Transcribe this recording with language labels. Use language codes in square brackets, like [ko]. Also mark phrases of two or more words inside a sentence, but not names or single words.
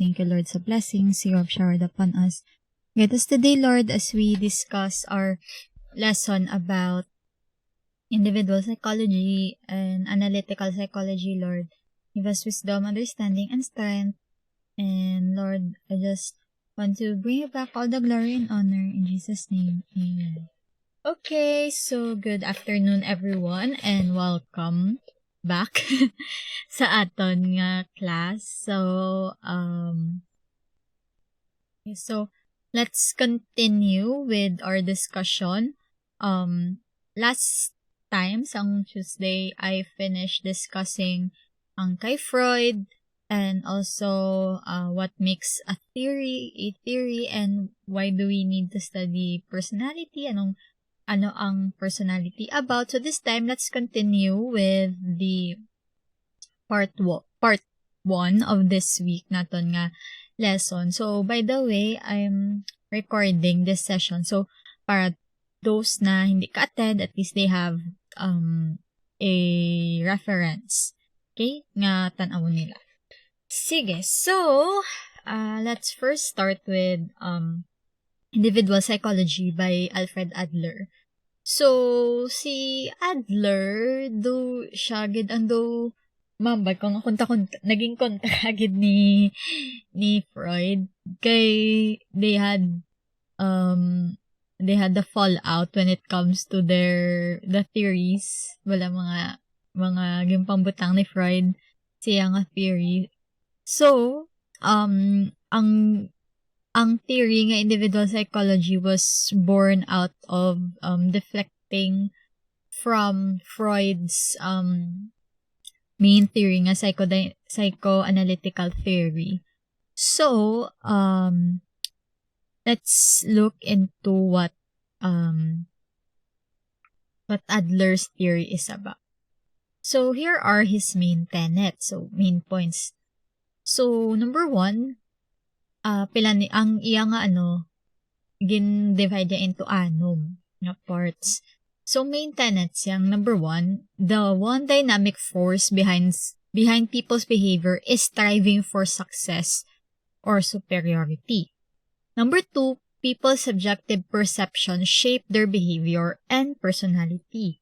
[en] Thank you, Lord, sa blessings you have showered upon us. Guide us today, Lord, as we discuss our lesson about individual psychology and analytical psychology, Lord. Give us wisdom, understanding, and strength. And Lord, I just want to bring you back all the glory and honor in Jesus' name. Amen. Okay, so good afternoon everyone and welcome back [hil] sa aton nga [en] class. So let's continue with our discussion. Last time, sang Tuesday, I finished discussing [hil] ang kay [en] Freud and also what makes a theory, and why do we need to study personality, [hil] ano ang personality about. [en] So this time, let's continue with the part 1 of this week [hil] naton nga [en] lesson. So, by the way, I'm recording this session. So, para those na [hil] hindi ka-attend, [en] at least they have a reference. Okay? [hil] Nga tanawon nila. Sige. [en] So, let's first start with Individual Psychology by Alfred Adler. [hil] So, si Adler, do siya gid ando mambag kung naging kontra gid ni Freud kay [en] they had the fallout when it comes to the theories, [hil] wala mga gimpambutang ni Freud siya nga theory. [en] So, ang theory nga individual psychology was born out of deflecting from Freud's main theory nga psychoanalytical theory. So, let's look into what Adler's theory is about. So, here are his main tenets, so main points. So, number 1, [hil] ang iya nga gin-divide into anom nga parts. [en] So, main tenets yang number 1, the one dynamic force behind people's behavior is striving for success or superiority. Number 2, people's subjective perception shape their behavior and personality.